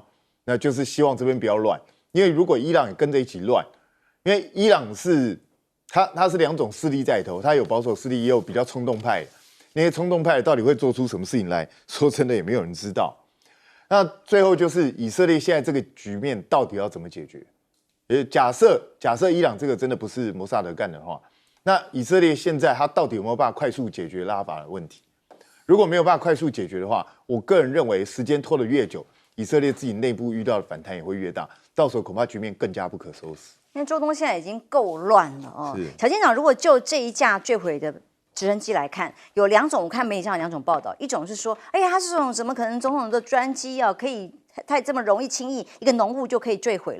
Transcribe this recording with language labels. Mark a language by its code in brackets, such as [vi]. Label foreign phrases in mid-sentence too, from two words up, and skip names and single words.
[zh] 那就是希望这边不要乱，因为如果伊朗也跟着一起乱，因为伊朗是它是两种势力在头，它有保守势力，也有比较冲动派的。那些衝動派到底會做出什麼事情來？說真的，也沒有人知道。那最後就是以色列現在這個局面到底要怎麼解決？假設伊朗這個真的不是摩薩德幹的話，那以色列現在它到底有沒有辦法快速解決拉法的問題？如果沒有辦法快速解決的話，我個人認為時間拖得越久，以色列自己內部遇到的反彈也會越大，到時候恐怕局面更加不可收拾。因為中東現在已經夠亂了哦。小艦長，如果就這一架墜毀的直升機來看，有兩種，我看媒體上有兩種報道，一種是說，哎呀，它是這種怎麼可能總統的專機啊，可以太這麼容易輕易一個濃霧就可以墜毀了。